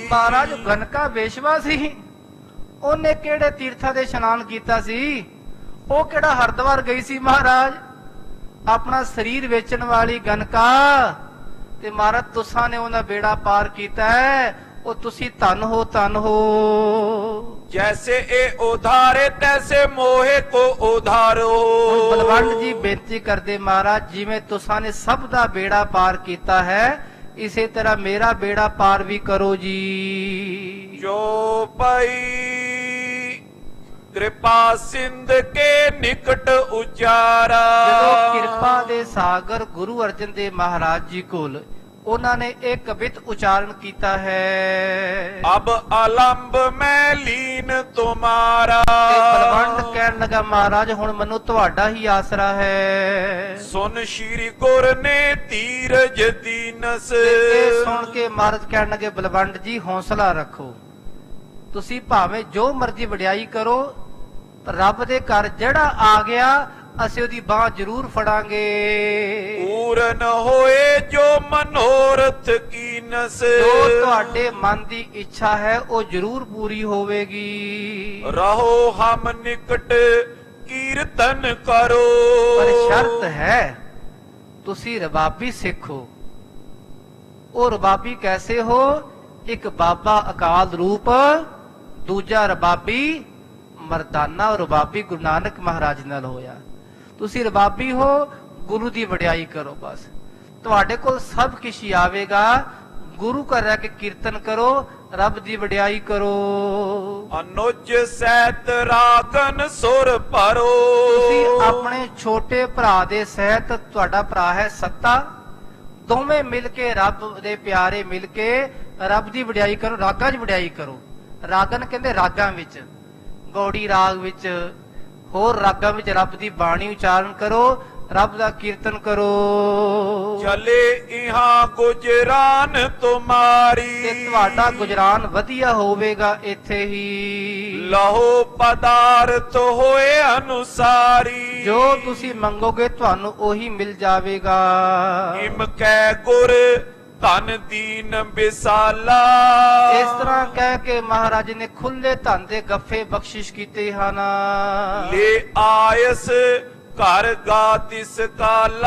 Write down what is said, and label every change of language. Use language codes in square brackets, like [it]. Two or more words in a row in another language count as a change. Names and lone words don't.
[pa] ਮਹਾਰਾਜ ਗਨਕਾ ਵੇਸ਼ਵਾ ਸੀ, ਉਹਨੇ ਕਿਹੜੇ ਤੀਰਥਾਂ ਦੇ ਇਸ਼ਨਾਨ ਕੀਤਾ ਸੀ? ਉਹ ਕਿਹੜਾ ਹਰਿਦੁਆਰ ਗਈ ਸੀ ਮਹਾਰਾਜ? ਆਪਣਾ ਸਰੀਰ ਵੇਚਣ ਵਾਲੀ ਗਨਕਾ। ਤੇ ਮਹਾਰਾਜ ਤੁਸਾਂ ਨੇ ਉਹਦਾ ਬੇੜਾ ਪਾਰ ਕੀਤਾ ਹੈ। ਉਹ ਤੁਸੀਂ ਧਨ ਹੋ, ਧਨ ਹੋ। [hi] जैसे ए उधारे तैसे मोहे को उधारो। [pa] ਹੁਣ ਬਲਵੰਡ ਜੀ ਬੇਨਤੀ ਕਰਦੇ ਮਹਾਰਾਜ ਜਿਵੇਂ ਤੁਸਾਂ ਨੇ ਸਭ ਦਾ ਬੇੜਾ ਪਾਰ ਕੀਤਾ ਹੈ ਇਸੇ ਤਰ੍ਹਾਂ ਮੇਰਾ ਬੇੜਾ ਪਾਰ ਵੀ ਕਰੋ ਜੀ। [hi] जो पई कृपा सिंध के निकट उचारा। [pa] ਜਦੋਂ ਕਿਰਪਾ ਦੇ ਸਾਗਰ ਗੁਰੂ ਅਰਜਨ ਦੇਵ ਮਹਾਰਾਜ ਜੀ ਕੋਲ ਉਹਨਾਂ ਨੇ ਇਹ ਕਵਿਤ ਉਚਾਰਨ ਕੀਤਾ ਹੈ। [hi] अब अलंब में लीन तुम्हारा। [pa] ਤੇ ਬਲਵੰਡ ਕਹਿਣ ਲੱਗਾ ਮਹਾਰਾਜ ਹੁਣ ਮੈਨੂੰ ਤੁਹਾਡਾ ਹੀ ਆਸਰਾ ਹੈ। [hi] सुन श्री गुर ने तीरज दीनस। [pa] ਤੇ ਇਹ ਸੁਣ ਕੇ ਮਹਾਰਾਜ ਕਹਿਣ ਲੱਗੇ ਬਲਵੰਡ ਜੀ ਹੌਸਲਾ ਰੱਖੋ ਤੁਸੀਂ ਭਾਵੇਂ ਜੋ ਮਰਜ਼ੀ ਵਡਿਆਈ ਕਰੋ ਪਰ ਰੱਬ ਦੇ ਘਰ ਜਿਹੜਾ ਆ ਗਿਆ ਅਸੀਂ ਉਹਦੀ ਬਾਹ ਜ਼ਰੂਰ ਫੜਾਂਗੇ। [hi] पूरन होए जो मनोरथ कीनस। [pa] ਜੋ ਤੁਹਾਡੇ ਮਨ ਦੀ ਇੱਛਾ ਹੈ ਉਹ ਜ਼ਰੂਰ ਪੂਰੀ ਹੋਵੇਗੀ। [hi] रहो हम निकट कीर्तन करो। [pa] ਪਰ ਸ਼ਰਤ ਹੈ ਤੁਸੀਂ ਰਬਾਬੀ ਸਿੱਖੋ। ਉਹ ਰਬਾਬੀ ਕੈਸੇ ਹੋ? ਇੱਕ ਬਾਬਾ ਅਕਾਲ ਰੂਪ ਦੂਜਾ ਰਬਾਬੀ ਮਰਦਾਨਾ ਰਬਾਬੀ ਗੁਰੂ ਨਾਨਕ ਮਹਾਰਾਜ ਨਾਲ ਹੋਇਆ। ਤੁਸੀਂ ਰਬਾਬੀ ਹੋ ਗੁਰੂ ਦੀ ਵਡਿਆਈ ਕਰੋ ਬਸ ਤੁਹਾਡੇ ਕੋਲ ਸਭ ਕੁਝ ਹੀ ਆਵੇਗਾ। ਗੁਰੂ ਘਰ ਰਹਿ ਕੇ ਕੀਰਤਨ ਕਰੋ ਰੱਬ ਦੀ ਵਡਿਆਈ ਕਰੋ। [hi] अनुज सैत रागन सुर परो। [pa] ਤੁਸੀਂ ਆਪਣੇ ਛੋਟੇ ਭਰਾ ਦੇ ਸਹਿਤ ਤੁਹਾਡਾ ਭਰਾ ਹੈ ਸੱਤਾ ਦੋਵੇਂ ਮਿਲ ਕੇ ਰੱਬ ਦੇ ਪਿਆਰੇ ਮਿਲ ਕੇ ਰੱਬ ਦੀ ਵਡਿਆਈ ਕਰੋ ਰਾਗਾਂ 'ਚ ਵਡਿਆਈ ਕਰੋ। ਰਾਗਨ ਕਹਿੰਦੇ ਰਾਗਾਂ ਵਿੱਚ ਗੌੜੀ ਰਾਗ ਵਿੱਚ ਹੋਰ ਰਾਗਾਂ ਵਿੱਚ ਰੱਬ ਦੀ ਬਾਣੀ ਉਚਾਰਨ ਕਰੋ ਰੱਬ ਦਾ ਕੀਰਤਨ ਕਰੋ। [hi] चले इहाँ गुजरान तुम्हारी। [pa] ਤੇ ਤੁਹਾਡਾ ਗੁਜਰਾਨ ਵਧੀਆ ਹੋਵੇਗਾ ਇੱਥੇ ਹੀ। [hi] लहो पदार्थ होए अनुसारी। [pa] ਜੋ ਤੁਸੀਂ ਮੰਗੋਗੇ ਤੁਹਾਨੂੰ ਉਹੀ ਮਿਲ ਜਾਵੇਗਾ। [hi] इम कै गुर धन दीन बिसाला। [pa] ਇਸ ਤਰ੍ਹਾਂ ਕਹਿ ਕੇ ਮਹਾਰਾਜ ਨੇ ਖੁੱਲੇ ਧਨ ਦੇ ਗੱਫੇ ਬਖਸ਼ਿਸ਼ ਕੀਤੇ ਹਨ। [hi] लै आइस घर गातिस काला।